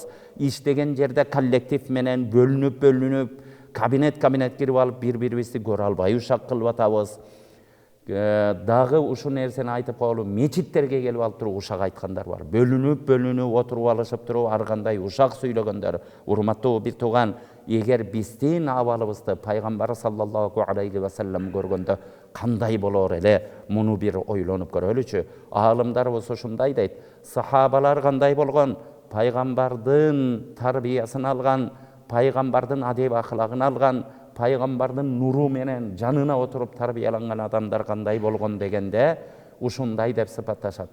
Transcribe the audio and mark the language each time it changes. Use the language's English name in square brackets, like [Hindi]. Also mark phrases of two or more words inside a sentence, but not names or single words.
[Kyrgyz] Иштеген жерде коллектив менен бөлүнүп, кабинет кирип алып, бири-бирибизди көрө албай ушак кылып атабыз. Дагы ушул нерсени айтып коелу, мечиттерге келип алып туруп ушак айткандар бар. Бөлүнүп отуруп алышып туруп ар кандай ушак сүйлөгөндөр. Урматтуу бир тууган, эгер биздин абалыбызды Пайгамбар [Arabic] صلى الله عليه وسلم [Kyrgyz] көргөндө кандай болор эле, муну бир ойлонуп көрөлүчү. Аалымдарыбыз ушундай дейт. Сахабалар кандай болгон? Пайгамбардын тарбиясын алган, пайгамбардын адеп ахлагын алган, пайгамбардын нуру менен жанына отуруп тарбияланган адамдар кандай болгон дегенде, ушундай деп сыпатташат.